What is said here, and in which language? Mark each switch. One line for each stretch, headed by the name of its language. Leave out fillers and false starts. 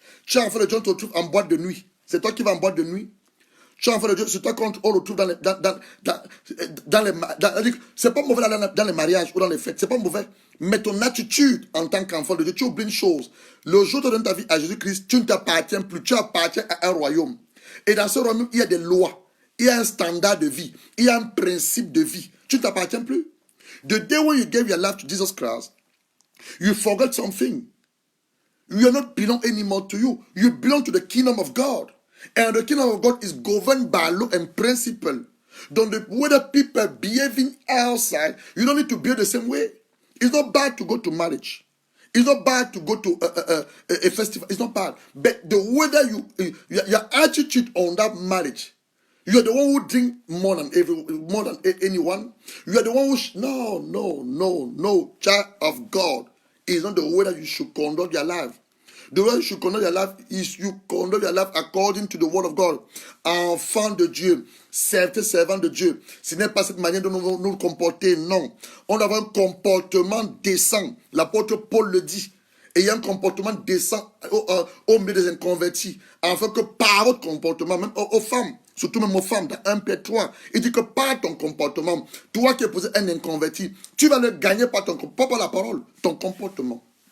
French: Tu es enfant de Dieu, on te retrouve en boîte de nuit. C'est toi qui vas en boîte de nuit. Tu es enfant de Dieu, c'est toi qu'on retrouve dans les... c'est pas mauvais dans les mariages ou dans les fêtes. C'est pas mauvais. Mais ton attitude en tant qu'enfant de Dieu, tu oublies une chose. Le jour où tu donnes ta vie à Jésus-Christ, tu ne t'appartiens plus. Tu appartiens à un royaume. Et dans ce royaume, il y a des lois. Il y a un standard de vie. Il y a un principe de vie. Tu ne t'appartiens plus.
English: The day when you gave your life to Jesus Christ, you forgot something. You are not belong anymore to you. You belong to the kingdom of God. And the kingdom of God is governed by law and principle. Don't whether people behaving outside, you don't need to behave the same way. It's not bad to go to marriage. It's not bad to go to a festival. It's not bad. But the whether your attitude on that marriage, you are the one who drink more than anyone. You are the one who no. Child of God is not the way that you should conduct your life. The way you should conduct your life is you conduct your life according to the word of God.
French: Enfant de Dieu, servant de Dieu. Ce n'est pas cette manière de nous comporter, non. On doit avoir un comportement décent. L'apôtre Paul le dit. Et il y a un comportement décent au milieu des inconvertis. Afin que par votre comportement, même aux femmes, surtout même aux femmes, dans 1 Pierre 3, il dit que par ton comportement, toi qui es posé un inconverti, tu vas le gagner par ton comportement, pas par la parole, ton comportement.